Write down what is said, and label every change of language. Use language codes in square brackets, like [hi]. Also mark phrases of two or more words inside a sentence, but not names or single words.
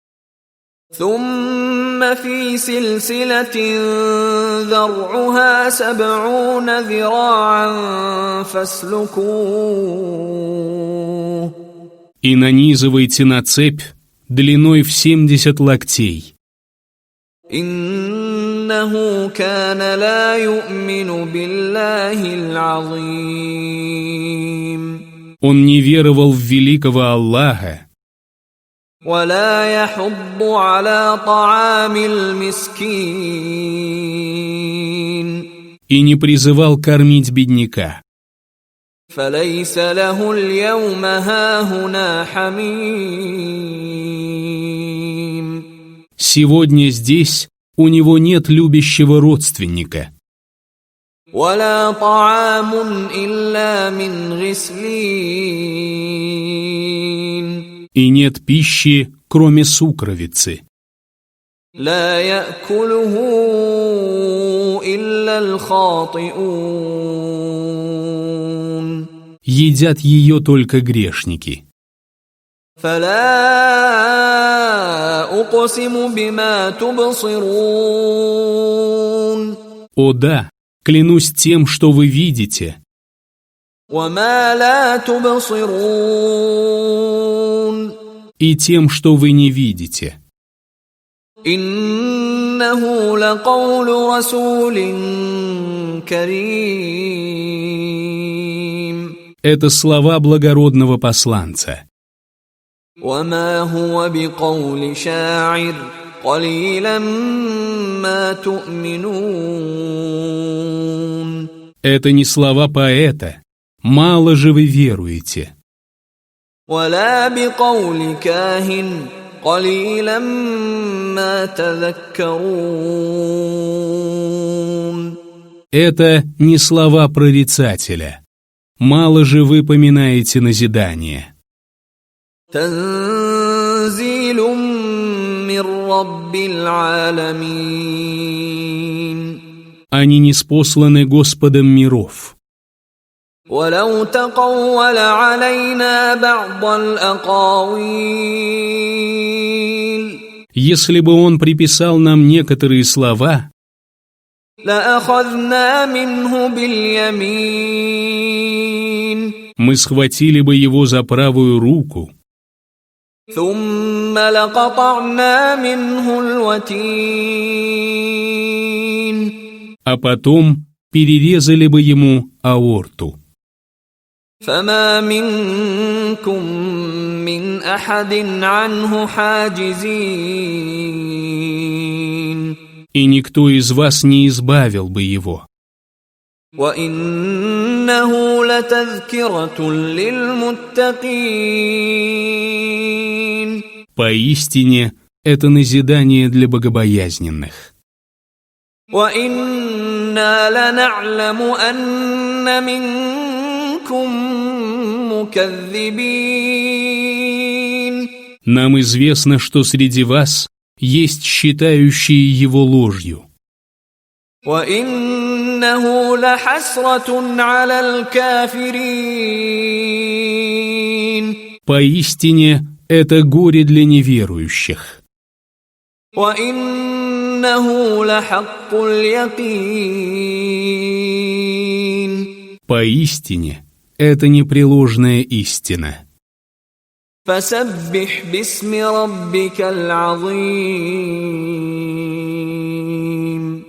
[ar] ثم في سلسلة ذرعها 70 ذراعا فاسلكوه. [ru] И нанизывайте на цепь длиной в 70 локтей. [ar] إنه كان لا يؤمن بالله العظيم. [ru] Он не веровал в великого Аллаха [ar] ولا يحض على طعام المسكين. [ru] и не призывал кормить бедняка. [ar] فليس له اليوم هاهنا حميم. [ru] Сегодня здесь у него нет любящего родственника. [ar] ولا طعام إلا من غسلين. [ru] И нет пищи, кроме сукровицы. [ar] لا يأكله إلا الخاطئون. [ru] Едят ее только грешники. [ar] فلا أقسم بما تبصرون. [ru] О да, клянусь тем, что вы видите, [ar] وما لا تبصرون. [ru] и тем, что вы не видите. [ar] إنه لقول رسول كريم. [ru] Это слова благородного посланца. [ar] وما هو بقول شاعر قليلا ما تؤمنون. [ru] Это не слова поэта. Мало же вы веруете. [ar] ولا بقول كاهن قليلا ما تذكرون. [ru] Это не слова прорицателя. Мало же вы поминаете назидание. [ar] تنزيل من رب العالمين. [ru] Они ниспосланы Господом миров. [ar] ولو تقول علينا بعض الأقاويل. [ru] Если бы он приписал нам некоторые слова, [ar] لأخذنا منه باليمين. [ru] мы схватили бы его за правую руку, [ar] ثم لقطعنا منه الوتين. [ru] а потом перерезали бы ему аорту. [ar] فما منكم من أحد عنه حاجزين [ru] И никто из вас не избавил бы его. [ar] وإنه لتذكرة للمتقين [ru] Поистине, это назидание для богобоязненных. [ar] وإنا لنعلم أن منكم مكذبين [ru] Нам известно, что среди вас есть считающие его ложью. [ar] وإنه لحسرة على الكافرين [ru] Поистине, это горе для неверующих. [ar] وإنه لحق اليقين [ru] Поистине, это непреложная истина. [ar] فسبح باسم ربك العظيم